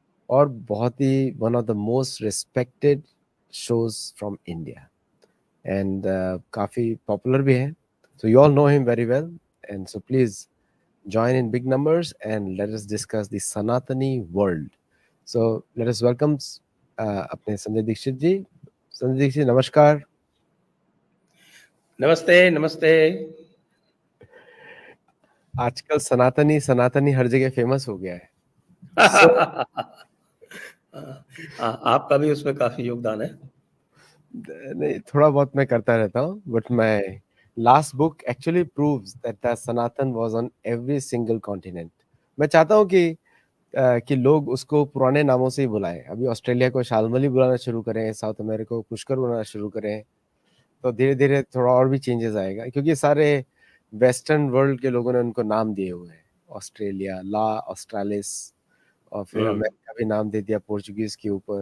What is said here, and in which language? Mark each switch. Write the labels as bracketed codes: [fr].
[hi] और बहुत ही [en] one of the most respected shows from India and काफी popular भी है. So you all know him very well and so please join in big numbers and let us discuss the Sanatani world. So let us welcome अपने संजय दीक्षित जी. [hi] संजय दीक्षित नमस्कार. नमस्ते नमस्ते। आजकल सनातनी सनातनी हर जगह फेमस हो गया है. [en] So [hi] आपका भी उसमें काफी योगदान है। नहीं थोड़ा बहुत मैं करता रहता हूँ [en] but my last book actually proves that the Sanatan was on every single continent. [hi] मैं चाहता हूँ कि लोग उसको पुराने नामों से ही बुलाएं. अभी ऑस्ट्रेलिया को शालमली बुलाना शुरू करें, साउथ अमेरिका को पुष्कर बुलाना शुरू करें, तो धीरे धीरे थोड़ा और भी चेंजेस आएगा क्योंकि सारे वेस्टर्न वर्ल्ड के लोगों ने उनको नाम दिए हुए हैं. ऑस्ट्रेलिया ला ऑस्ट्रालिस और फिर अमेरिका भी नाम दे दिया पोर्चुगीज के ऊपर.